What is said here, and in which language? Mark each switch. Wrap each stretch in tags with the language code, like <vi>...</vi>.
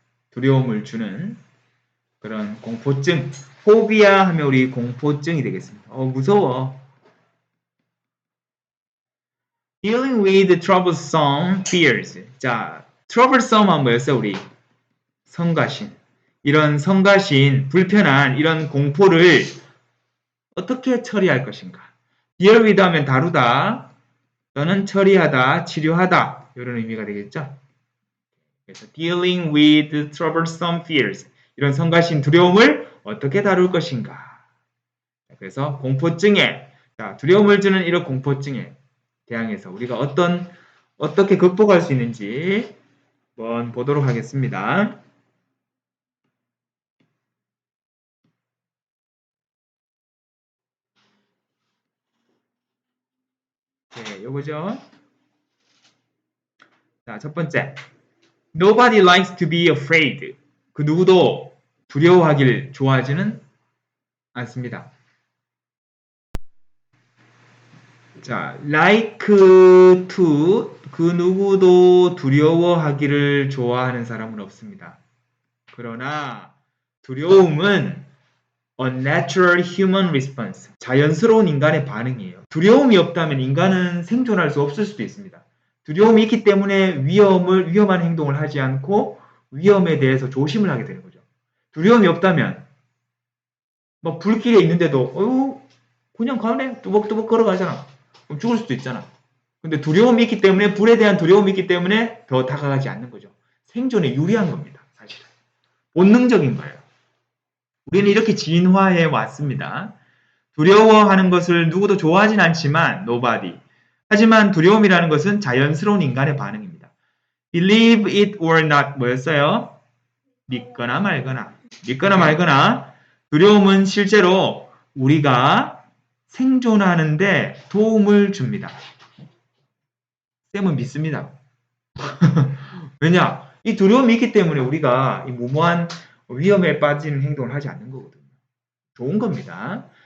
<ko>두려움을 주는 그런 공포증. phobia 하면 우리 공포증이 되겠습니다. 무서워.</ko> <en>dealing with troublesome fears.</en> <ko>자, troublesome 하면 뭐였어요, 우리? 성가신. 이런 성가신, 불편한 이런 공포를 어떻게 처리할 것인가? deal with 하면 다루다, 또는 처리하다, 치료하다 이런 의미가 되겠죠.</ko> <en>그래서 dealing with troublesome fears.</en> <ko>이런 성가신 두려움을 어떻게 다룰 것인가? 그래서 공포증에, 자, 두려움을 주는 이런 공포증에 대항해서 우리가 어떻게 극복할 수 있는지 한번 보도록 하겠습니다. 네, 요거죠. 자, 첫 번째.</ko> <en>Nobody likes to be afraid.</en> <ko>그 누구도 두려워하기를 좋아하지는 않습니다. 자, like to 그 누구도 두려워하기를 좋아하는 사람은 없습니다. 그러나 두려움은</ko> <en>a natural human response.</en> <ko>자연스러운 인간의 반응이에요. 두려움이 없다면 인간은 생존할 수 없을 수도 있습니다. 두려움이 있기 때문에 위험한 행동을 하지 않고 위험에 대해서 조심을 하게 되는 거죠. 두려움이 없다면 막 불길에 있는데도 그냥 가네 뚜벅뚜벅 걸어가잖아. 그럼 죽을 수도 있잖아. 근데 두려움이 있기 때문에 불에 대한 두려움이 있기 때문에 더 다가가지 않는 거죠. 생존에 유리한 겁니다. 사실은. 본능적인 거예요. 우리는 이렇게 진화해 왔습니다. 두려워하는 것을 누구도 좋아하진 않지만 nobody. 하지만 두려움이라는 것은 자연스러운 인간의 반응입니다.</ko> <en>Believe it or not</en> <ko>뭐였어요? 믿거나 말거나. 믿거나 말거나 두려움은 실제로 우리가 생존하는데 도움을 줍니다. 쌤은 믿습니다. 왜냐? 이 두려움이 있기 때문에 우리가 이 무모한 위험에 빠지는 행동을 하지 않는 거거든요. 좋은 겁니다.</ko>